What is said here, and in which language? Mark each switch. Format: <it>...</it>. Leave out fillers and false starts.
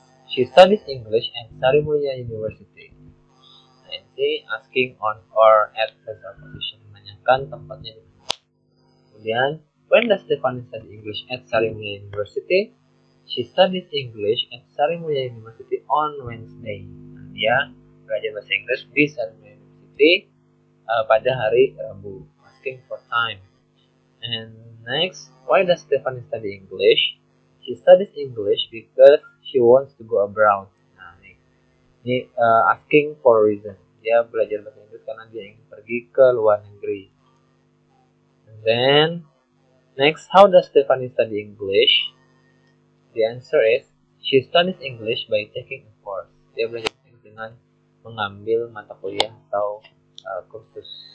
<en>She studies English at Sarimulia University. Nah, ini asking on or at place or position,</en> <id>menanyakan tempatnya di mana.</id> <en>Kemudian, when does Stephanie study English at Sarimulia University? She studies English at Sarimulia University on Wednesday.</en> <id>Nah, dia belajar bahasa Inggris di Sarimulia University pada hari Rabu.</id> <en>Asking for time. And next, why does Stephanie study English? She studies English because she wants to go abroad.</en> <id>Nah, ini</id> <en>asking for reason.</en> <id>Dia belajar bahasa Inggris karena dia ingin pergi ke luar negeri.</id> <en>And then, next, how does Stephanie study English? The answer is, she studies English by taking a course.</en> <id>Dia belajar bahasa Inggris dengan mengambil mata kuliah atau kursus.</id>